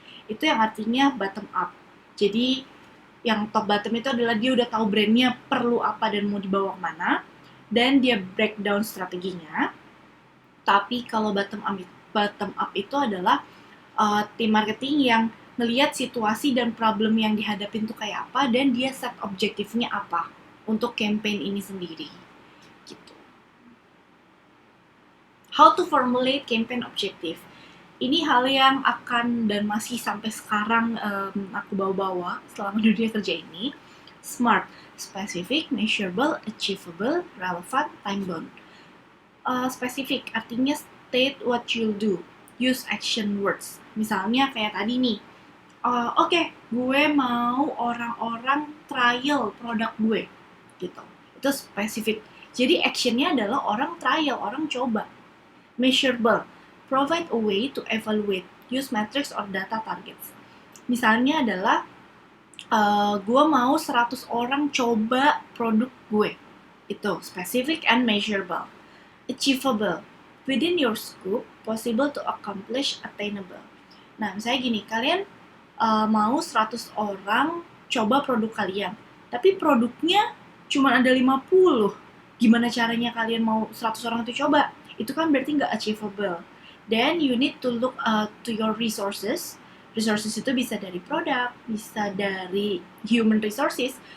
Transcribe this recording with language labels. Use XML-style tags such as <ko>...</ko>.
<id>Itu yang artinya bottom up. Jadi yang top bottom itu adalah dia udah tahu brandnya perlu apa dan mau dibawa kemana, dan dia breakdown strateginya. Tapi kalau bottom up itu adalah tim marketing yang ngelihat situasi dan problem yang dihadapin tuh kayak apa, dan dia set objektifnya apa untuk campaign ini sendiri. Gitu.</id> <en>How to formulate campaign objective.</en> <id>Ini hal yang akan dan masih sampai sekarang aku bawa-bawa selama dunia kerja ini.</id> <en>SMART, specific, measurable, achievable, relevant, time-bound. Specific artinya state what you'll do, use action words.</en> <id>Misalnya kayak tadi nih, oke, gue mau orang-orang trial produk gue, gitu. Itu spesifik. Jadi actionnya adalah orang trial, orang coba.</id> <en>Measurable, provide a way to evaluate, use metrics or data targets.</en> <id>Misalnya adalah, gue mau 100 orang coba produk gue. Itu</id> <en>specific and measurable.</en> <id>Achievable,</id> <en>within your scope, possible to accomplish, attainable.</en> <id>Nah, misalnya gini, kalian mau 100 orang coba produk kalian, tapi produknya cuma ada 50. Gimana caranya kalian mau 100 orang itu coba? Itu kan berarti nggak achievable.</id> <en>Then you need to look to your resources.</en> <id>Resources itu bisa dari produk, bisa dari human resources.</id>